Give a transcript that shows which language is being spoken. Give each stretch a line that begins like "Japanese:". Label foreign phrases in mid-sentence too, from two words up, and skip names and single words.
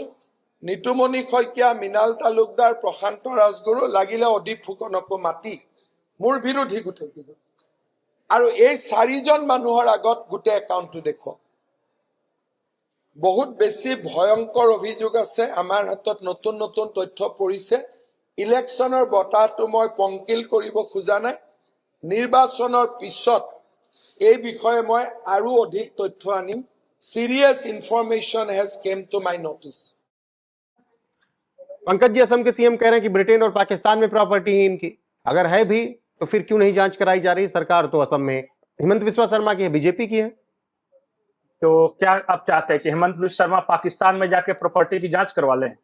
Assamese: নিতুমণি শইকীয়া, মৃণাল তালুকদাৰ, প্ৰশান্ত ৰাজগুৰু, লাগিলে অদীপ ফুকনকো মাতি মোৰ বিৰোধী গোটেই আৰু এই 4জন মানুহৰ আগত গোটেই একাউণ্টটো দেখুৱাওক। বহুত বেছি ভয়ংকৰ অভিযোগ আছে। আমাৰ হাতত নতুন নতুন তথ্য পৰিছে। ইলেকশ্যনৰ বতাহটো মই পংকিল কৰিব খোজা নাই। নিৰ্বাচনৰ পিছত এই বিষয়ে মই আৰু অধিক তথ্য আনিম।
English: serious information has came to my notice.
Hindi: पंकज जी, असम के सीएम कह रहे हैं कि ब्रिटेन और पाकिस्तान में प्रॉपर्टी है इनकी, अगर है भी तो फिर क्यों नहीं जांच कराई जा रही? सरकार तो असम में हेमंत बिस्वा शर्मा की है, बीजेपी की है। तो क्या आप चाहते हैं कि हेमंत बिस्वा शर्मा पाकिस्तान में जाके प्रॉपर्टी की जांच करवा लें?